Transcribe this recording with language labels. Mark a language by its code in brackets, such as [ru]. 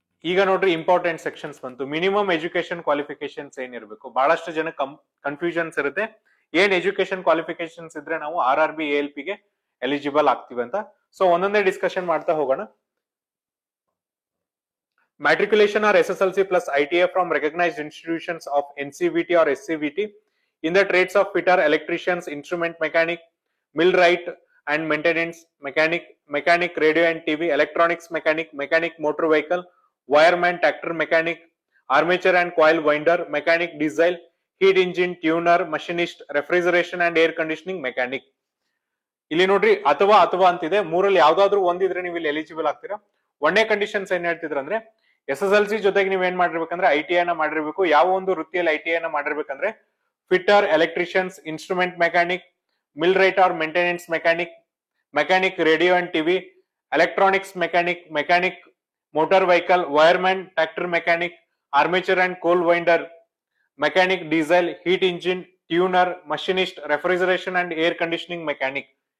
[kn] ಈಗ ನೋಡ್ರಿ, important sections ಬಂತು. ಮಿನಿಮಮ್ ಎಜುಕೇಶನ್ ಕ್ವಾಲಿಫಿಕೇಶನ್ಸ್ ಏನಿರಬೇಕು. ಬಹಳಷ್ಟು ಜನ ಕನ್ಫ್ಯೂಷನ್ಸ್ ಇರುತ್ತೆ, ಏನ್ ಎಜುಕೇಶನ್ ಕ್ವಾಲಿಫಿಕೇಶನ್ಸ್ ಇದ್ರೆ ನಾವು RRB ALP ಗೆ ಎಲಿಜಿಬಲ್ ಆಗ್ತೀವಿ ಅಂತ. ಸೊ ಒಂದೊಂದೇ ಡಿಸ್ಕಷನ್ ಮಾಡ್ತಾ ಹೋಗೋಣ. [en] Matriculation or SSLC plus ITA from recognized institutions of NCVT or SCVT in the trades of fitter, electricians, instrument mechanic, millwright and maintenance mechanic, mechanic radio and TV, electronics mechanic, mechanic motor vehicle, wireman, tractor mechanic, armature and coil winder, mechanic diesel, heat engine tuner, machinist, refrigeration and air conditioning mechanic. [kn] ಇಲ್ಲಿ ನೋಡ್ರಿ, ಅಥವಾ ಅಥವಾ ಅಂತಿದೆ. ಮೂರಲ್ಲಿ ಯಾವ್ದಾದ್ರು ಒಂದಿದ್ರೆ ನೀವು ಇಲ್ಲಿ eligible ಆಗ್ತೀರಾ. ಒಂದೇ ಕಂಡೀಷನ್ಸ್ ಏನ್ ಹೇಳ್ತಿದ್ರ ಅಂದ್ರೆ SSLC ಜೊತೆಗೆ ನೀವ್ ಏನ್ ಮಾಡಿರ್ಬೇಕಂದ್ರೆ ITA ನ ಮಾಡಿರ್ಬೇಕು. ಯಾವ ಒಂದು ವೃತ್ತಿಯಲ್ಲಿ ITA ನ ಮಾಡಿರ್ಬೇಕಂದ್ರೆ fitter, electricians, instrument mechanic, mill right R maintenance mechanic, mechanic radio and TV, electronics mechanic, mechanic motor vehicle, ವೈರ್ಮನ್, tractor mechanic, armature and ಕೋಲ್ winder, mechanic diesel, heat engine, tuner, machinist, refrigeration and air conditioning mechanic.